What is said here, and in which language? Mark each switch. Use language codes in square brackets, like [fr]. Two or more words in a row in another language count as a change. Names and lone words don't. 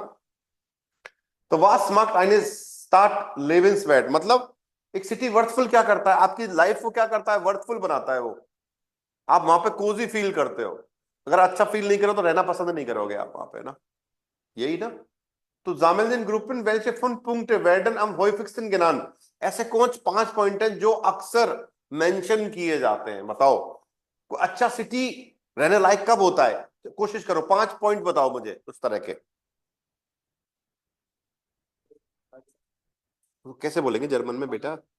[hi] तो [de] Was macht eine Stadt lebenswert [hi] मतलब एक सिटी वर्थफुल क्या करता है, आपकी लाइफ को क्या करता है, वर्थफुल बनाता है वो। आप वहां पे कोजी फील करते हो, अगर अच्छा फील नहीं करो तो रहना पसंद नहीं करोगे आप वहां पे ना, यही ना। [de] तो sammeln den Gruppen welche 5 Punkte werden am häufigsten genannt? [hi] ऐसे कौन 5 पॉइंट हैं जो अक्सर मेंशन किए जाते हैं, बताओ। कोई अच्छा सिटी रहने लायक कब होता है, कोशिश करो 5 पॉइंट बताओ मुझे उस तरह के। तो कैसे बोलेंगे जर्मन में बेटा?